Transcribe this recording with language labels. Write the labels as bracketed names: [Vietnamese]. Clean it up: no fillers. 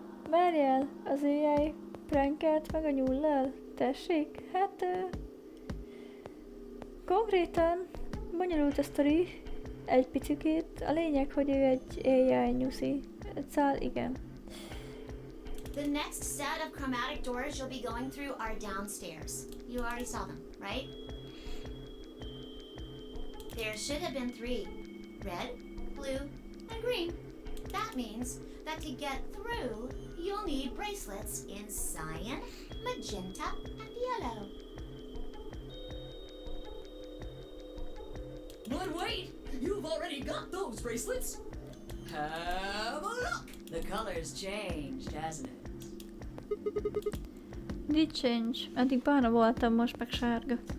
[Hungarian] Várjál, az AI prankelt meg a nyullal? Tessék, hát konkrétan bonyolult a sztori, egy picikét. A lényeg, hogy ő egy AI nyuszi. Szóval igen. [English] The next set of chromatic doors you'll be going through are downstairs. You already saw them, right? There should have been 3. Red, blue, and green. That means that to get through, you'll need bracelets in cyan, magenta, and yellow. But wait! You've already got those bracelets! Have a look! The color's changed, hasn't it? Did change. [Hungarian] Eddig barna voltam, most meg sárga.